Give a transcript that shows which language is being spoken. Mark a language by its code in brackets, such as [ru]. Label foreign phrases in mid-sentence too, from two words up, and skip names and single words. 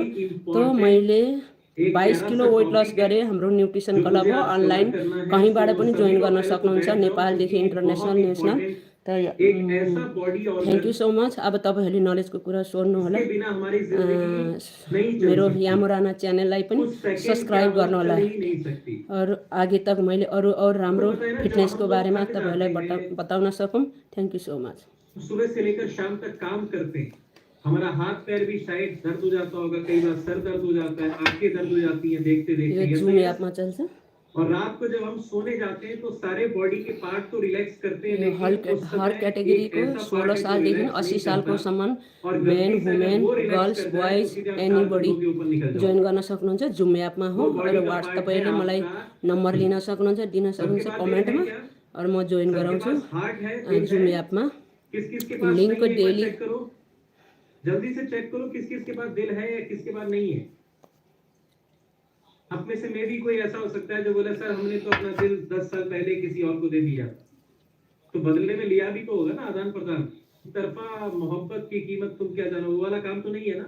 [ne] तो मैले 22 किलो [en] weight loss [ne] गरेँ। हाम्रो न्युट्रिसन क्लब हो, अनलाइन कहीँबाट पनि जोइन गर्न सक्नुहुन्छ, नेपालदेखि [en] international national. thank you so much. [ne] अब तपाईहरुले नलेजको कुरा सोध्नु होला। मेरो यामुराना च्यानललाई पनि सब्स्क्राइब गर्नु होला। [hi] और आगे तक [ne] मैले और राम्रो फिटनेसको बारेमा तपाईहरुलाई बताउन सकूं। [en] thank you so much. [hi] सुबह से लेकर शाम तक काम करते हैं, हमारा हाथ पैर भी शायद दर्द हो जाता होगा, कई बार सर दर्द हो जाता है, आंखें दर्द हो जाती हैं देखते देखते। ये [en] zoom app [hi] में चलता। और रात को जब हम सोने जाते हैं तो सारे बॉडी के पार्ट तो रिलैक्स करते हैं, [ne] हर कैटेगरी को 16 साल देखि 80 साल को सम्म [en] men women girls boys anybody [ne] जोइन गर्न सक्नुहुन्छ। [en] zoom app [ne] में हो और व्हाट्सएप तपाईले मलाई नम्बर लिन सक्नुहुन्छ, दिन सक्नुहुन्छ कमेन्टमा और म जोइन गराउँछु [en] zoom app [ne] में। [en] link daily [hi] जल्दी से चेक करो किस किस के पास दिल है या किसके पास नहीं है। आप में से मे भी कोई ऐसा हो सकता है जो बोले सर हमने तो अपना दिल 10 साल पहले किसी और को दे दिया, तो बदलने में लिया भी तो होगा ना, आदान प्रदान तरफा मोहब्बत की कीमत तुम क्या जानो, वो वाला काम तो नहीं है ना।